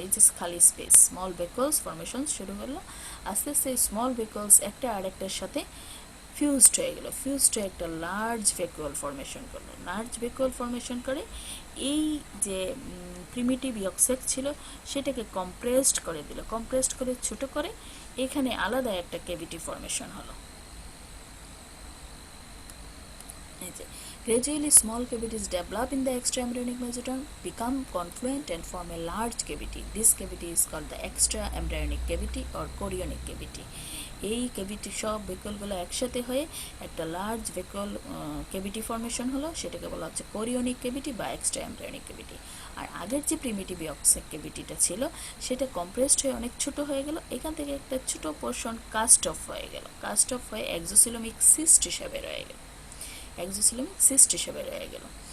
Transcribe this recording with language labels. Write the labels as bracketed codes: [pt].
[bn] এই যে খালি স্পেস, স্মল ভেকুলস ফর্মেশন শুরু করলো। আস্তে আস্তে স্মল ভেকুলস একটা আরেকটার সাথে ফিউজড হয়ে গেল, ফিউজড হয়ে একটা লার্জ ভেকুয়াল ফর্মেশন করলো। লার্জ ভেকুয়াল ফর্মেশন করে এই যে প্রিমিটিভ ইয়কসেক ছিল সেটাকে কম্প্রেসড করে দিল, কম্প্রেসড করে ছোট করে এখানে আলাদা একটা ক্যাভিটি ফর্মেশন হলো। [en] Gradually, small cavities develop in the extraembryonic mesoderm, become confluent and form a large cavity. This cavity is called the extraembryonic cavity or chorionic cavity. [bn] এই ক্যাভিটি সব ভেকুলগুলো একসাথে হয়ে একটা লার্জ ভেকুল ক্যাভিটি ফর্মেশন হলো, সেটাকে বলা হচ্ছে কোরিওনিক ক্যাভিটি বা এক্সট্রা এমব্রায়োনিক ক্যাভিটি। আর আগের যে প্রিমিটিভ ইয়কসেক ক্যাভিটিটা ছিল সেটা কম্প্রেসড হয়ে অনেক ছোট হয়ে গেল, এখান থেকে একটা ছোট পোর্শন কাস্ট অফ হয়ে গেল, কাস্ট অফ হয়ে এক্সোসিলোমিক সিস্ট হিসাবে রয়ে গেল, এক্সোসিলোমিক সিস্ট হিসাবে রয়ে গেল।